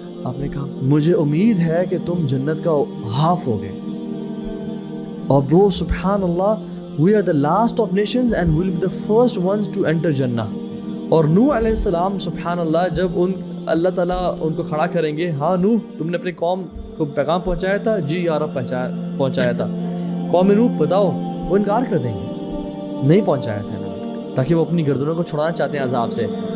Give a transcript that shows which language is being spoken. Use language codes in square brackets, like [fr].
[ur] آپ نے کہا مجھے امید ہے کہ تم جنت کا ہاف ہوگے. اور برو [en] سبحان اللہ we are the last of nations and will be the first ones to enter جنہ. [ur] اور نوح علیہ السلام سبحان اللہ جب اللہ تعالیٰ ان کو کھڑا کریں گے, ہاں نوح تم نے اپنی قوم کو پیغام پہنچایا تھا, جی یا رب پہنچایا تھا. قوم نوح بتاؤ, وہ انکار کر دیں گے نہیں پہنچایا تھا انہوں نے, تاکہ وہ اپنی گردنوں کو چھڑانا چاہتے ہیں عذاب سے.